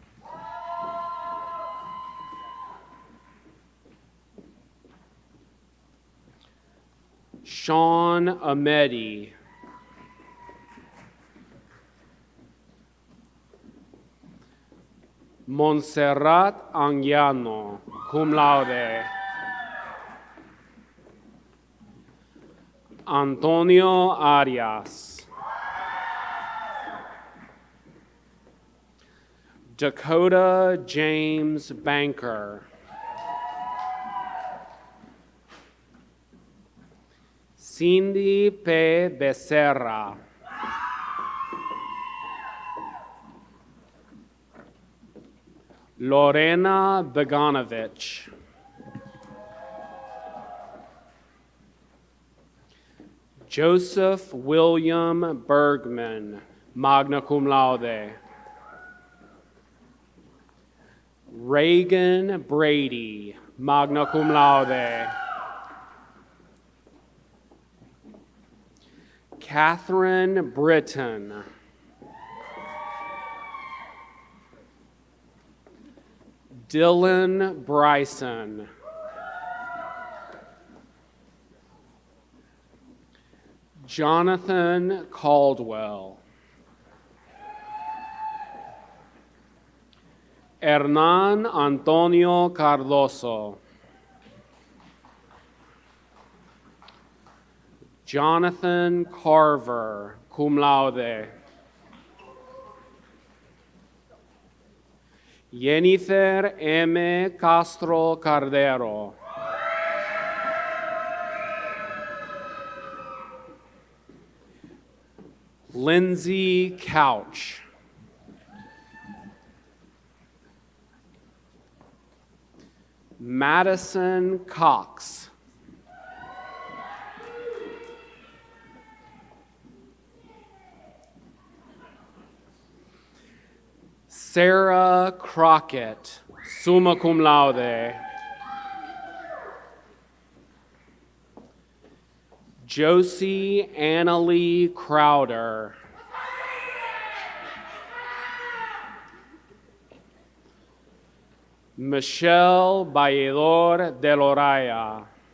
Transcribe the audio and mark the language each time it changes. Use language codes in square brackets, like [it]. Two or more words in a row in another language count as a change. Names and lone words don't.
[en] Sean Amedi. Montserrat Anguiano, [la] cum laude. [en] Antonio Arias. Dakota James Banker. Cindy P. Becerra. Lorena Beganovich. Joseph William Bergman, [la] magna cum laude. [en] Reagan Brady, [la] magna cum laude. [en] Catherine Britton. Dylan Bryson. Jonathan Caldwell. Hernan Antonio Cardoso. Jonathan Carver, [la] cum laude. [en] Jennifer M. Castro Cardero. Lindsay Couch. Madison Cox. Sarah Crockett, [la] summa cum laude. [en] Josie Annalie Crowder. Michelle Valledor de Loraya.